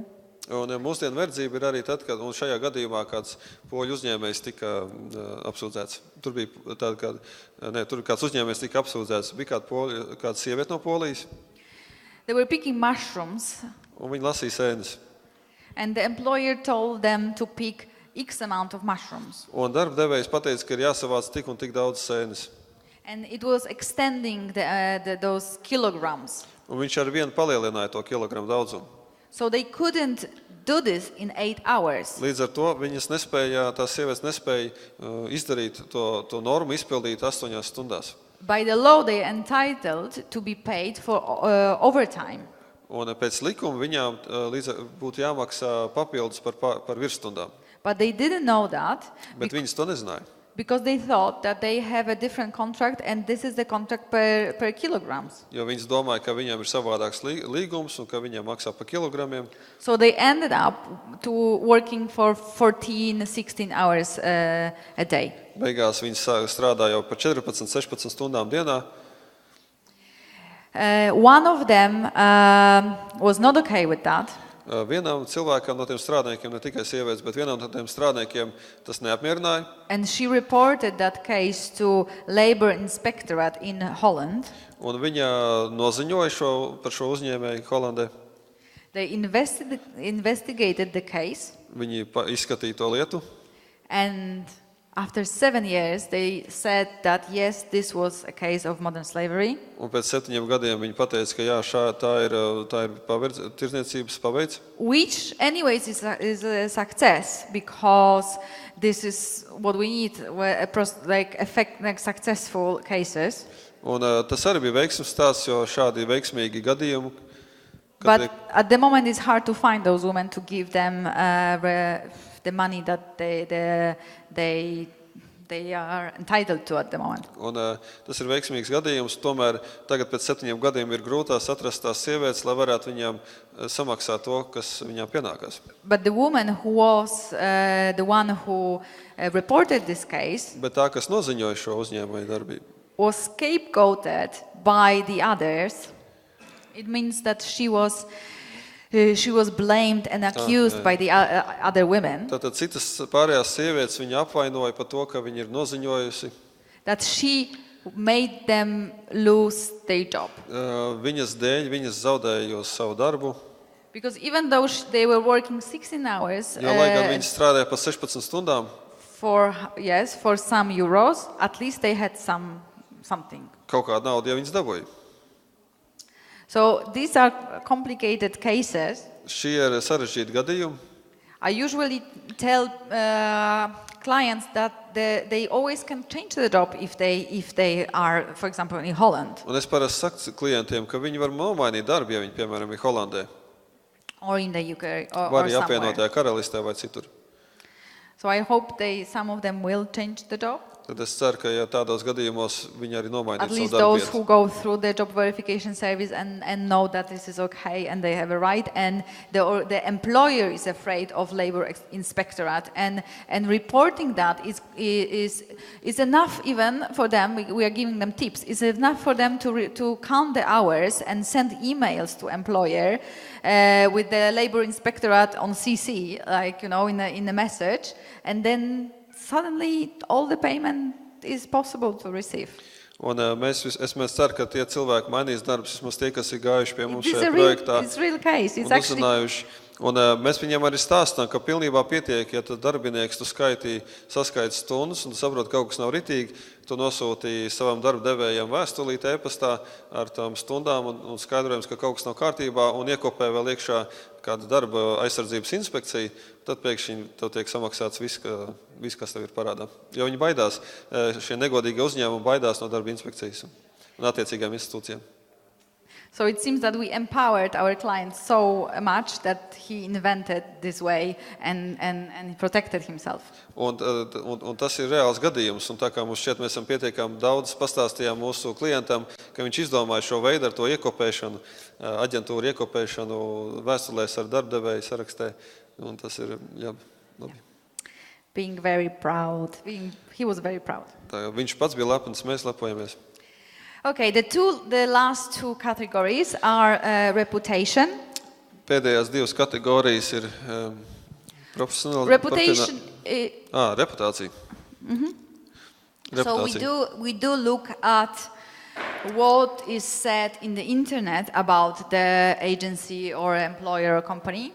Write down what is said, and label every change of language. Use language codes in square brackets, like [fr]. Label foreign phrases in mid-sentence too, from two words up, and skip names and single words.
[lv] Un mūsdienu verdzība ir arī tad, kad, un šajā gadījumā kāds poļu uzņēmējs tika apsūdzēts. Tur kāds uzņēmējs tika apsūdzēts, bija kāda sieviete no Polijas. [en] They were picking mushrooms. [lv] Un viņi lasīja sēnes. [en] And the employer told them to pick X amount of mushrooms. [lv] Un darba devējs pateica, ka ir jāsavāc tik un tik daudz sēnes. [en] And it was extending those kilograms. [lv] Un viņš ar vienu palielināja to kilogramu daudzumu. [en] So they couldn't do this in 8 hours. [lv] Līdz ar to tās sievietes nespēja izdarīt to normu, izpildīt 8 stundās. [en] By the law, they are entitled to be paid for overtime. [lv] Un pēc likuma viņām būtu jāmaksā papildus par virsstundām. [en] But they didn't know that. [lv] Bet viņas to nezināja. [en] Because they thought that they have a different contract and this is the contract per kilograms. [lv] Jo viņas domāja, ka viņām ir savādāks līgums un ka viņām maksā pa kilogramiem. [en] So they ended up to working for 14-16 hours a day. [lv] Beigās viņas strādā jau par 14-16 stundām dienā. [en] One of them was not okay with that. [lv] Vienam cilvēkam no tiem strādniekiem, ne tikai sievietes, bet vienam no tiem strādniekiem tas neapmierināja. [en] And she reported that case to Labor Inspectorate in Holland. [lv] Un viņa noziņoja par šo uzņēmēju Holandē. [en] They investigated the case. [lv] Viņi izskatīja to lietu. [en] And after 7 years, they said that yes, this was a case of modern slavery. [lv] Un pēc 7 gadiem viņi pateica, ka jā, tā ir tirdzniecības paveids. [en] Which, anyways, is a success because this is what we need, like successful cases. [lv] Un tas arī bija veiksmes stāsts, jo šādi veiksmīgi gadījumi. [en] But at the moment, it's hard to find those women to give them the money that they they are entitled to at the moment. [lv] Un tas ir veiksmīgs gadījums, tomēr tagad pēc 7 gadiem ir grūtās atrast tās sievietes, lai varētu viņām samaksāt to, kas viņām pienākās. [en] But the woman who was the one who reported this case [lv] Bet tā, kas noziņoja šo uzņēmēju darbību, [en] was scapegoated by the others. It means that she was blamed and accused by the other women. [lv] Tātad citas pārējās sievietes viņa apvainoja par to, ka viņa ir noziņojusi. [en] That she made them lose their job. [lv] Viņas dēļ, viņas zaudēja savu darbu. [en] Because even though they were working 16 hours [lv] Jo, lai gan viņas strādāja pa 16 stundām, [en] for some euros, at least they had something. [lv] kaut kādu naudu, ja viņas dabūja. [en] So these are complicated cases. [lv] Šie ir sarežģīti gadījumi. [en] I usually tell clients that they always can change the job if they are, for example, in Holland. [lv] Un es parasti saku klientiem, ka viņi var nomainīt darbu, ja viņi, piemēram, ir Holandē. [en] Or in the UK or [lv] Vai arī [en] somewhere. [lv] apvienotajā karalistē vai citur. [en] So I hope some of them will change the job. [lv] Tad es ceru, ka ja tādos gadījumos viņi arī [en] At [lv] nomainīt [en] least [lv] savu darbu [en] those who go through the job verification service and know that this is okay and they have a right, and the employer is afraid of labor inspectorate, and reporting that is enough even for them. We are giving them tips. It's enough for them to count the hours and send emails to employer with the labor inspectorate on CC, like, you know, in the message, and then suddenly all the payment is possible to receive. [lv] Un es ceru, ka tie cilvēki mainīs darbus, vismaz tie, kas ir gājuši pie mums [en] It's [lv] šajā [en] a [lv] projektā [en] real case. It's [lv] un [en] actually [lv] uzzinājuši. Un mēs viņiem arī stāstām, ka pilnībā pietiek, ja tad darbinieks tu saskaiti stundas un tu saproti, ka kaut kas nav ritīgi, tu nosūtīji savam darba devējam vēstulīti e-pastā ar tām stundām un skaidrojums, ka kaut kas nav kārtībā, un iekopē vēl iekšā kāda darba aizsardzības inspekcija, tad pēkšņi tev tiek samaksāts viss, kas tev ir parādā. Jo viņi baidās, šie negodīgie uzņēmumi baidās no darba inspekcijas un attiecīgām institūcijām. [en] So it seems that we empowered our client so much that he invented this way and protected himself. [lv] Un tas ir reāls gadījums, un tā kā mums šķiet, mēs esam pietiekami daudz pastāstījām mūsu klientam, ka viņš izdomāja šo veidu ar to iekopēšanu, aģentūru iekopēšanu vēstulēs ar darbdevēju sarakstē, un tas ir, jā, labi. [en] Being very proud. He was very proud. [lv] Tā, viņš pats bija lepns, mēs lepojamies. [en] Okay, the last two categories are reputation. [lv] Pēdējās divas kategorijas ir profesionāli. [en] Reputation. [lv] Reputācija. Mm-hmm. Reputācija. [en] So we do look at what is said in the internet about the agency or employer or company.